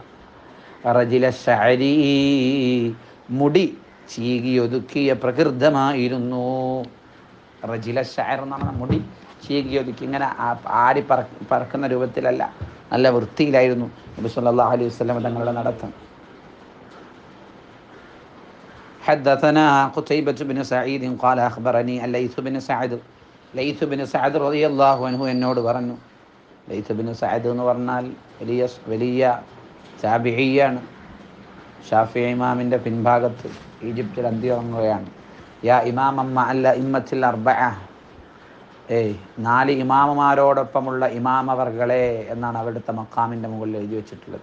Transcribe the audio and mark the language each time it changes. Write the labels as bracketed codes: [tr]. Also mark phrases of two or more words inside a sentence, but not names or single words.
[ar] رجل الشعر, [ml] മുടി ചീകിയൊതുക്കിയ പ്രകൃതമായിരുന്നു. [ar] رجل شعر [ml] എന്ന് പറഞ്ഞാൽ മുടി ചീകിയൊതുക്കി, ഇങ്ങനെ ആടി പറക്കുന്ന രൂപത്തിലല്ല, നല്ല വൃത്തിയിലായിരുന്നു നബി [ar] صلى الله عليه وسلم [ml] തങ്ങളുടെ നടത്തം. [ar] حدثنا قتيبة بن سعيد قال أخبرني الليث بن سعد ليث بن سعد رضي الله عنه [ml] എന്നോട് പറഞ്ഞു. ലൈത്ത് ബിൻ സഅദ് എന്ന് പറഞ്ഞാൽ വലിയ താബിഈയാണ്. ഷാഫിഈ ഇമാമിൻ്റെ പിൻഭാഗത്ത് ഈജിപ്തിൽ അന്ത്യമാകുകയാണ്. യാ ഇമാമമ്മ അല്ല [ar] الأئمة الأربعة, [ml] 4 ഇമാമമാരോടൊപ്പമുള്ള ഇമാമവർകളെ എന്നാണ് അവിടുത്തെ മക്കാമിൻ്റെ മുകളിൽ എഴുതി വെച്ചിട്ടുള്ളത്.